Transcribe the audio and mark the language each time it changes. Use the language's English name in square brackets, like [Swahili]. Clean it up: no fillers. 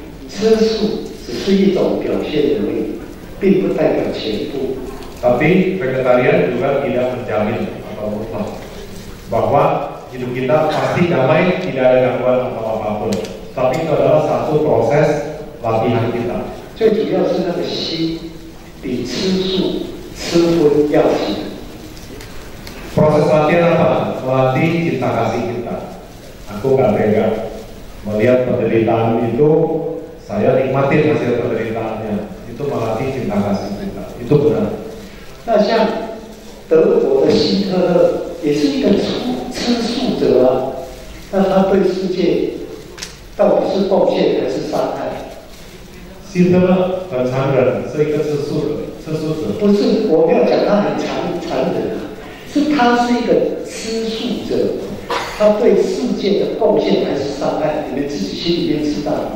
[Chinese] 吃素只是一种表现而已，并不代表全部。 [Indonesian] Tapi vegetarian juga tidak menjamin atau mutlak bahwa hidup kita pasti damai, tidak ada gangguan atau apapun. Tapi itu adalah satu proses latihan kita. [Chinese] 最主要是那个心比吃素、吃荤要紧。 [Indonesian] Proses latihan apa? Melatih cinta kasih kita. Aku gak tega melihat penderitaan itu, saya nikmatin hasil penderitaannya. Itu melatih cinta kasih kita. Itu benar. [Chinese] 那像德国的希特勒也是一个吃素者啊，那他对世界到底是贡献还是伤害？希特勒很残忍，是一个吃素者。不是，我没有讲他很残忍啊，是他是一个吃素者，他对世界的贡献还是伤害，你们自己心里面知道。